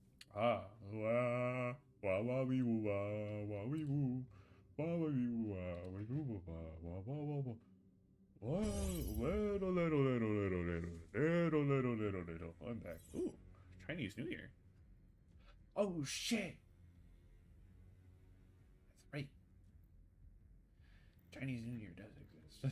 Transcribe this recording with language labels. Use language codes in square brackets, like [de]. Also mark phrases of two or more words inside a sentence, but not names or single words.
[en] Ah, wah, wah, wah, wee, woo, wah, wah, wee, woo, wah, wah, wee, woo, wah, wee, woo, woo, wah, wah, wah, wah, wah. Whoa, little. I'm back. Ooh, Chinese New Year. Oh shit! That's right. Chinese New Year does exist.